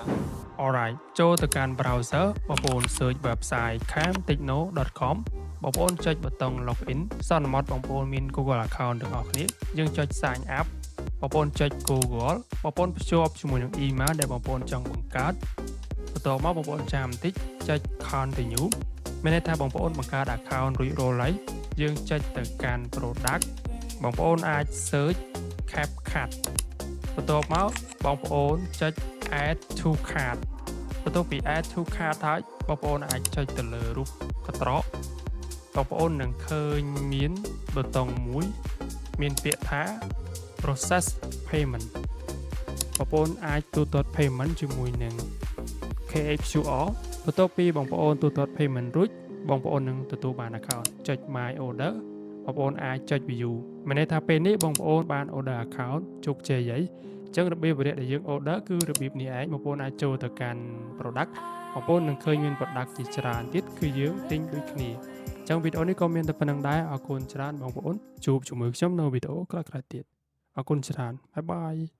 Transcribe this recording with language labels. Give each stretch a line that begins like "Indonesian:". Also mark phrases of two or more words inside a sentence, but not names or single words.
Khmer: Alright ចូលទៅកាន់ browser បងប្អូន
English: search website
Khmer: camtechno.com បងប្អូនចុចប៊ូតុង login សន្មតបងប្អូនមាន
English: Google account
Khmer: ទាំងអស់គ្នាយើងចុច
English: sign up
Khmer: បងប្អូនចុច Google បងប្អូនភ្ជាប់ជាមួយនឹង email ដែលបងប្អូនចង់បង្កើតបន្ទាប់មកបងប្អូនចាំ បន្តិចចុច continue មានន័យថាបងប្អូនបង្កើត account រួចរាល់ហើយយើងចុចទៅកាន់ product បងប្អូនអាច search CapCut បន្ទាប់មកបងប្អូនចុច
English: add to cart
Khmer: បន្ទាប់ពី
English: add to cart
Khmer: ហើយ បងប្អូនអាចចុចទៅលើរូបកន្ត្រកបងប្អូននឹងឃើញមានប៊ូតុងមួយមានពាក្យថា
English: process payment
Khmer: បងប្អូ នអាចទូទាត់ payment ជាមួយនឹង KHQR បន្ទាប់ពីបងប្អូនទូទាត់ payment រួចបងប្អូននឹងទទួលបាន account ចុច
English: my order
Khmer: បងប្អូនអាចចុច view មានន័យថាពេលនេះបងប្អូនបាន
English: order account
Khmer: ជោគជ័យហើយអញ្ចឹងរបៀបដែលយើង order គឺរបៀបនេះឯងបងប្អូនអាចចូលទៅកាន់ product បងប្អូននឹងឃើញមាន product ជាច្រើនទៀតគឺយើងទិញដូចគ្នាអញ្ចឹងវីដេអូនេះក៏មានតែប៉ុណ្្នឹងដែរអរគុណច្រើនបងប្អូនជួបជាមួយខ្ញុំនៅវីដេអូក្រោយៗទៀតអរគុណច្រើនបាយបាយ